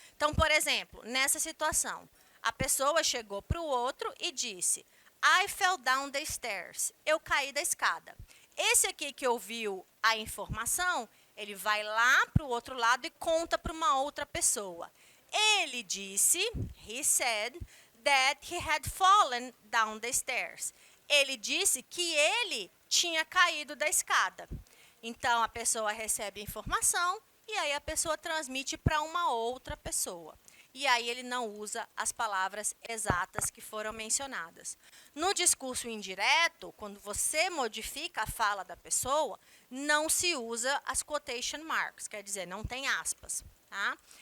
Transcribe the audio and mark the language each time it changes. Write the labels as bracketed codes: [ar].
[pt] Então, por exemplo, nessa situação, a pessoa chegou para o outro e disse, [en] I fell down the stairs. [pt] Eu caí da escada. Esse aqui que ouviu a informação, ele vai lá para o outro lado e conta para uma outra pessoa. Ele disse, [en] he said, that he had fallen down the stairs. [pt] Ele disse que ele tinha caído da escada. Então, a pessoa recebe a informação e aí a pessoa transmite para uma outra pessoa. E aí ele não usa as palavras exatas que foram mencionadas. No discurso indireto, quando você modifica a fala da pessoa, não se usa as quotation marks, quer dizer, não tem aspas. Tá?